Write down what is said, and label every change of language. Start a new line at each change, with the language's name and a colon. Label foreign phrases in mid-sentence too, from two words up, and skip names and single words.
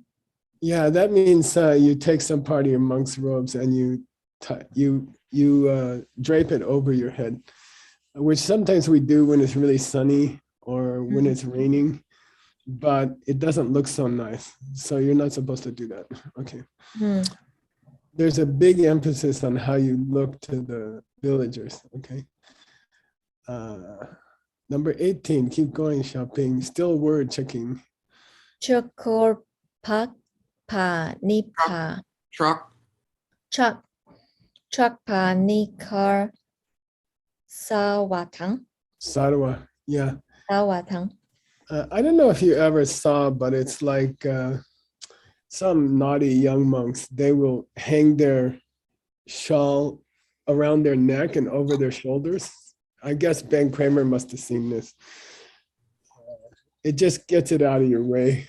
English: Yeah, that means you take some part of your monk's robes and you drape it over your head, which sometimes we do when it's really sunny or when it's raining, but it doesn't look so nice. So you're not supposed to do that. Okay. Mm. There's a big emphasis on how you look to the villagers. Okay. Number 18, keep going shopping. Still word checking. Chokorpak Pa Nipa. Truck. Chak Pa Nikar Sawatang. Sarwa. Yeah. Sawatang. I don't know if you ever saw, but it's like some naughty young monks. They will hang their shawl around their neck and over their shoulders. I guess Ben Kramer must have seen this. It just gets it out of your way.